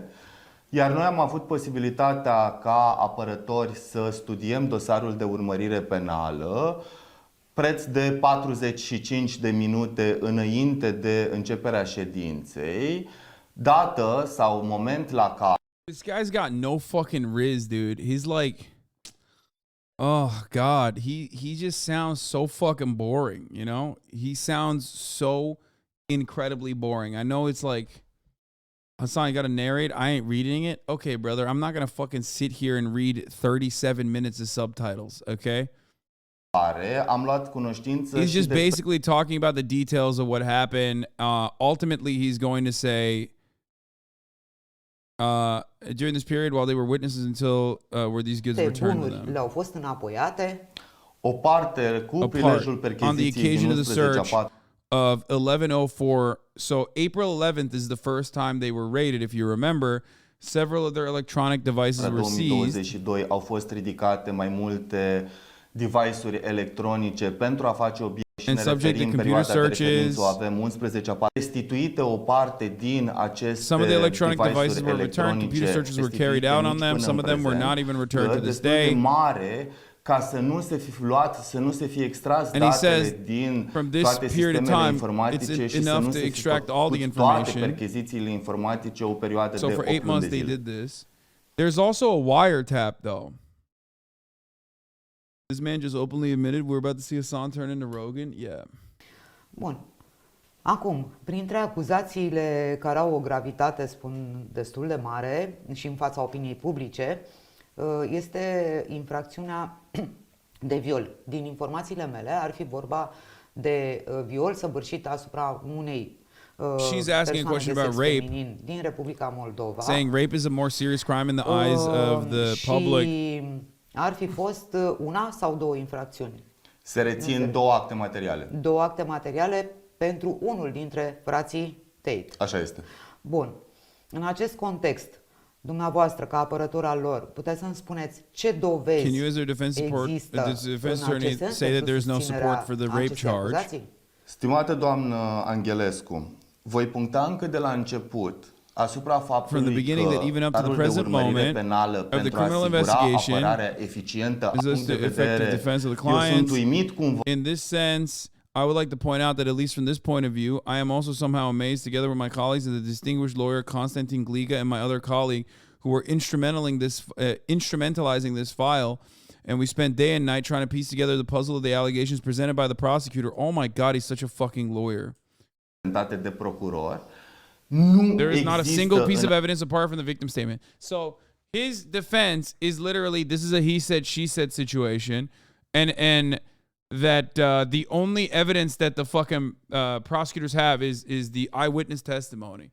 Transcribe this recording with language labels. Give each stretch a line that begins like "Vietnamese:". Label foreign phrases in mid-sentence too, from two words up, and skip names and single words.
Romanian: Iar noi am avut posibilitatea ca apărători să studiem dosarul de urmărire penală preț de 45 de minute înainte de începerea ședinței. dată sau moment la care
English: This guy's got no fucking riz, dude. He's like, oh God, he just sounds so fucking boring, you know? He sounds so incredibly boring. I know it's like, Hasan, you gotta narrate. I ain't reading it. Okay, brother, I'm not gonna fucking sit here and read 37 minutes of subtitles, okay?
Romanian: am luat cunoștință
English: He's
Romanian: și
English: just
Romanian: despre
English: basically talking about the details of what happened. Ultimately, he's going to say, during this period, while they were witnesses until where these goods returned to them.
Romanian: Le-au fost înapoiate. o parte cu prilejul
English: On the
Romanian: percheziției
English: occasion
Romanian: din
English: of the 11 search of 1104. So April 11th is the first time they were raided. If you remember, several of their electronic devices were seized.
Romanian: 2022 au fost ridicate mai multe device-uri electronice pentru a face obiect și ne referim perioada de referință, avem 11 restituite o parte din aceste
English: some of the electronic devices were returned.
Romanian: electronice
English: Computer searches were carried out on them. Some of them were not even returned to this day.
Romanian: Mare ca să nu se fi luat, să nu se fi extras
English: And he
Romanian: datele
English: says,
Romanian: din
English: from this
Romanian: toate
English: period of
Romanian: sistemele
English: time,
Romanian: informatice
English: it's
Romanian: și să
English: enough
Romanian: nu
English: to
Romanian: se fi
English: extract all the
Romanian: făcut toate
English: information.
Romanian: perchezițiile informatice o perioadă
English: So
Romanian: de
English: for
Romanian: 8
English: 8
Romanian: luni
English: months
Romanian: de
English: they
Romanian: zile.
English: did this. There's also a wiretap though. This man just openly admitted we're about to see Hasan turn into Rogan. Yeah.
Romanian: Bun. Acum, printre acuzațiile care au o gravitate, spun, destul de mare și în fața opiniei publice, este infracțiunea de viol. Din informațiile mele ar fi vorba de viol săvârșit asupra unei
English: She's asking a question about rape,
Romanian: din Republica Moldova.
English: saying rape is a more serious crime in the eyes of the public.
Romanian: Și ar fi fost una sau două infracțiuni. Se rețin două acte materiale. Două acte materiale pentru unul dintre frații Tate. Așa este. Bun. În acest context, dumneavoastră, ca apărător al lor, puteți să-mi spuneți ce dovezi
English: Can you, as their defense support,
Romanian: există
English: the defense
Romanian: în
English: attorney,
Romanian: acest sens
English: say that
Romanian: pentru
English: there's no support for the rape
Romanian: acestei
English: charge?
Romanian: acuzații? Stimată doamnă Angelescu, voi puncta încă de la început asupra faptului
English: From the beginning
Romanian: că
English: that even up to the
Romanian: starul de
English: present
Romanian: urmărire
English: moment
Romanian: penală
English: of the
Romanian: pentru a
English: criminal
Romanian: asigura
English: investigation
Romanian: apărarea eficientă a
English: is this
Romanian: punct de
English: the effective
Romanian: vedere,
English: defense of the
Romanian: eu sunt
English: clients?
Romanian: uimit cum
English: In this sense, I would like to point out that at least from this point of view, I am also somehow amazed, together with my colleagues, that the distinguished lawyer Konstantin Gliga and my other colleague, who were instrumentalizing this file, and we spent day and night trying to piece together the puzzle of the allegations presented by the prosecutor. Oh my God, he's such a fucking lawyer.
Romanian: de procuror.
English: There is not a single piece of evidence apart from the victim statement. So his defense is literally, this is a he said, she said situation, and that the only evidence that the fucking prosecutors have is the eyewitness testimony.